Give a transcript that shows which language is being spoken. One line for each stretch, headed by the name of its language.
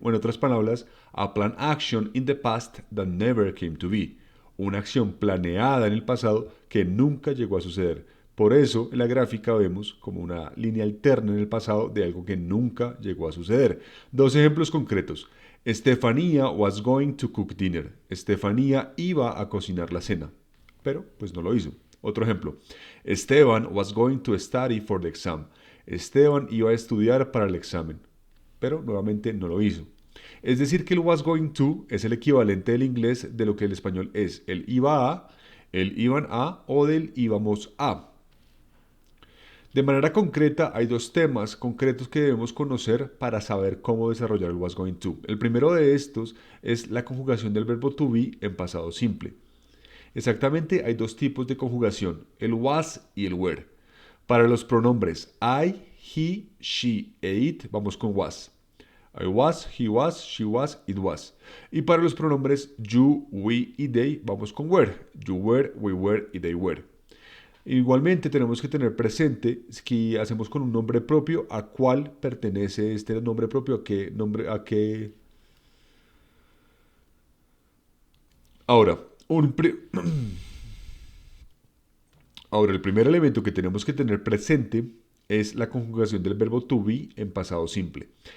Spanish: O en otras palabras,
English: a plan action in the past that never came to be.
Spanish: Una acción planeada en el pasado que nunca llegó a suceder. Por eso, en la gráfica vemos como una línea alterna en el pasado de algo que nunca llegó a suceder. Dos ejemplos concretos.
English: Estefanía was going to cook dinner.
Spanish: Estefanía iba a cocinar la cena, pero pues no lo hizo. Otro ejemplo.
English: Esteban was going to study for the exam.
Spanish: Esteban iba a estudiar para el examen, pero nuevamente no lo hizo. Es decir, que el was going to es el equivalente del inglés de lo que el español es el iba a, el iban a o del íbamos a. De manera concreta, hay dos temas concretos que debemos conocer para saber cómo desarrollar el was going to. El primero de estos es la conjugación del verbo to be en pasado simple. Exactamente hay dos tipos de conjugación, el was y el were. Para los pronombres I, he, she e it, vamos con was.
English: I was, he was, she was, it was.
Spanish: Y para los pronombres you, we y they, vamos con were.
English: You were, we were y they were.
Spanish: Igualmente tenemos que tener presente que hacemos con un nombre propio a cuál pertenece este nombre propio, a qué nombre, a qué... Ahora, Ahora, el primer elemento que tenemos que tener presente es la conjugación del verbo to be en pasado simple.